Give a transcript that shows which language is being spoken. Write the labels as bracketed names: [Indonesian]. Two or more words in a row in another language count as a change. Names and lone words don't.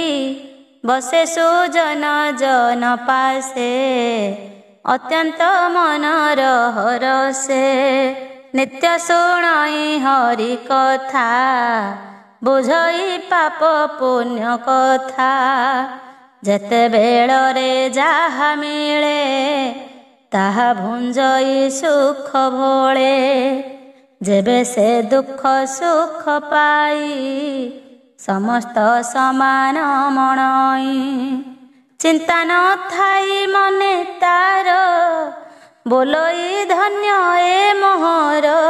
[Odia] ବସେ ସୁଜନ ଜନ ପାସେ ଅତ୍ୟନ୍ତ ମନର ହରସେ। ନିତ୍ୟ ଶୁଣଇ ହରି କଥା ବୁଝଇ ପାପ ପୁଣ୍ୟ କଥା। ଯେତେ ବେଳରେ ଯାହା ମିଳେ ତାହା ଭୁଞ୍ଜଇ ସୁଖ ଭୋଳେ। ଯେବେ ସେ ଦୁଃଖ ସୁଖ ପାଇ ସମସ୍ତ ସମାନ ମଣଇ। ଚିନ୍ତା ନ ଥାଇ ମନେ ତାର ବୋଲଇ ଧନ୍ୟ ଏ ମୋହର।